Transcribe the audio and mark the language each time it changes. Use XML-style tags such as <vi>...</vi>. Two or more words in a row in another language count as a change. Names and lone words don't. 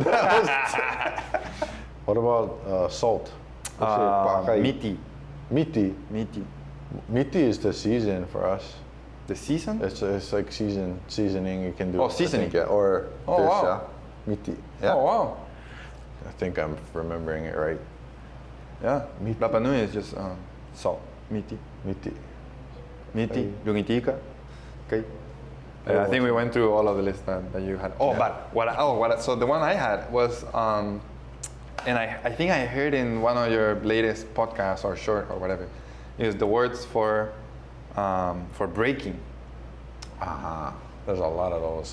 <en>What about salt? What's it? Pakai.</en> <rap>Miti. Miti. Miti.</rap> <en>Miti is the season for us. The season? It's like seasoning you can do. Oh, I think, seasoning. yeah. Or Oh, fish, wow. yeah. Miti. Yeah. Oh wow. I think I'm remembering it right. Yeah.</en> <rap>Miti.</rap> <en>Rapa Nui is just salt.</en> <rap>Miti. Miti. Miti. Lungitika. Okay.</rap> <en>I think we went through all of the list that you had. Oh, Yeah. but so the one I had was, and I think I heard in one of your latest podcasts or short or whatever, is the words for breaking. Aha. There's a lot of those.</en>